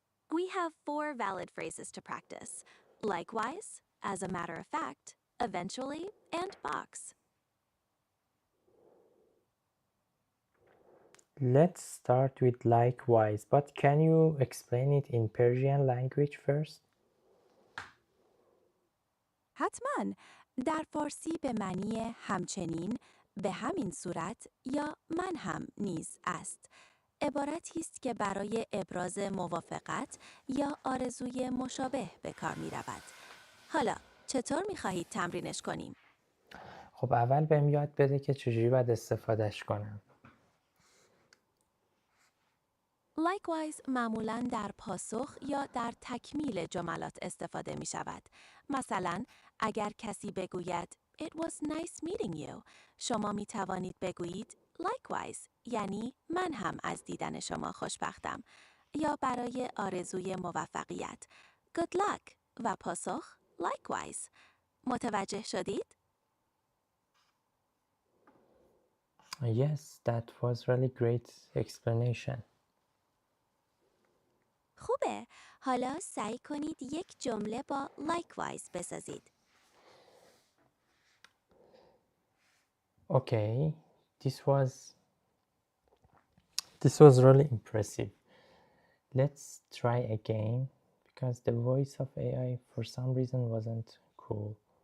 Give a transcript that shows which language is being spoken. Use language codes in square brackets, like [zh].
[en] We have 4 valid phrases to practice. Likewise, as a matter of fact, eventually, and box. Let's start with likewise, but can you explain it in Persian language first? [fa] حتماً در فارسی به معنی همچنین، به همین صورت یا من هم نیز است. عبارتی است که برای ابراز موافقت یا آرزوی مشابه به کار می رود. حالا چطور می خواهید تمرینش کنیم؟ خب اول بهم یاد بده که چجوری باید استفادهش کنم. Likewise معمولاً در پاسخ یا در تکمیل جملات استفاده می شود. مثلا اگر کسی بگوید [en] It was nice meeting you. [fa] شما می توانید بگویید Likewise، یعنی من هم از دیدن شما خوشبختم. یا برای آرزوی موفقیت [en] Good luck [fa] و پاسخ Likewise. متوجه شدید؟ [en] Yes, that was really great explanation. [fa] خوبه. حالا سعی کنید یک جمله با likewise بسازید. [en] Okay, this was really impressive. Let's try again because the voice of AI for some reason wasn't cool.